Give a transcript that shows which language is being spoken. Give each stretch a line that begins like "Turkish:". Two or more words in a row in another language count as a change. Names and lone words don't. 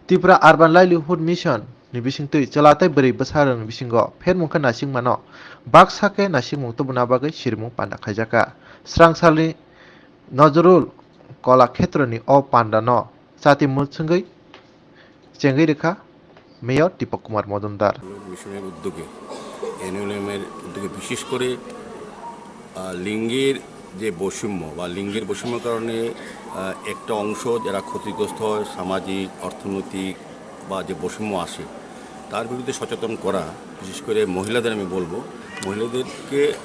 Kok Borok: Tripura Urban Livelihood Mission ni bisingtui chalatai beri besarang bisingo phermungkha nasingmano baksake nasingmung tubuna bagui sirimung panda khaijaka srangsalni Nazrul Kola Khetroni o pandano chati mutsungui chengui rekha Mayor Deepak Kumar Majumdar
Bangla: মিশনের উদ্যোগে এনএলএমের উদ্যোগে বিশেষ করে লিঙ্গের যে বৈষম্য বা লিঙ্গের বৈষম্যের কারণে একটা অংশ যারা ক্ষতিগ্রস্ত হয় সামাজিক অর্থনৈতিক বা যে বৈষম্য আসে তার বিরুদ্ধে সচেতন করা বিশেষ করে মহিলাদের আমি বলবো মহিলাদেরকে